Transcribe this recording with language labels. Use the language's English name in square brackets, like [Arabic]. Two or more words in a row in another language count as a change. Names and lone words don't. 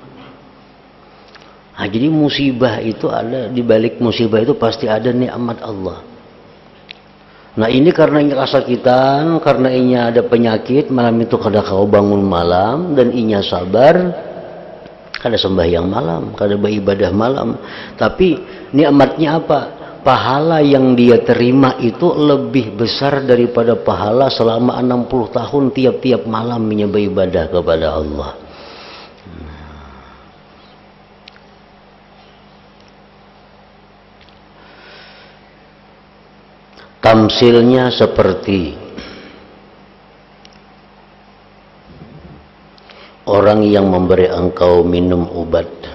[Indonesian] Nah, jadi musibah itu ada, di balik musibah itu pasti ada nikmat Allah. [Banjar] Nah ini karena ini kesakitan, karena ini ada penyakit, malam itu kada kau bangun malam, dan inya sabar, kada sembahyang malam, kada beribadah malam. [Indonesian] Tapi nikmatnya apa? Pahala yang dia terima itu lebih besar daripada pahala selama 60 tahun tiap-tiap malam inya beribadah kepada Allah. Tamsilnya seperti orang yang memberi engkau minum obat